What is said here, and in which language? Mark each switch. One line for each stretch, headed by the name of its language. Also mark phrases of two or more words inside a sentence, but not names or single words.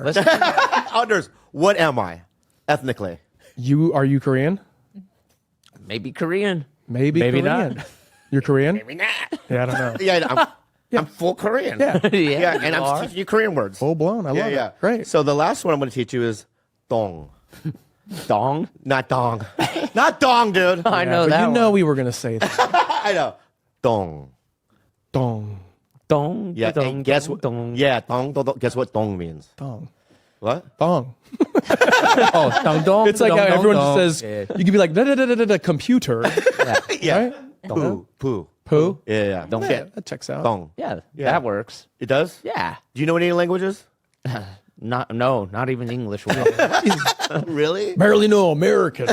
English: Anders, what am I? Ethnically. Are you Korean? Maybe Korean. Maybe Korean. not. You're Korean? Maybe not. Yeah, I don't know. Yeah, I'm full Korean. Yeah. Yeah, and you I'm are. teaching you Korean words. Full blown. I love it. Great. So the last one I'm going to teach you is dong. Dong. Not dong. Not dong, dude. I know but that. you know one. we were gonna say that. I know. Dong. Dong. Dong. Yeah, dong, and guess dong, what? Dong. Yeah, dong, dong, dong. Guess what dong means? Dong. What? Dong. Oh, dong dong. It's like dong, how dong, everyone dong. just says, you could be like, da computer. Yeah. Right? Poo. Poo. Poo? Yeah. Yeah, Shit. that checks out. Dong. Yeah, Yeah. that works. It does? Yeah. Do you know any languages? Not even English. Really? Barely know American.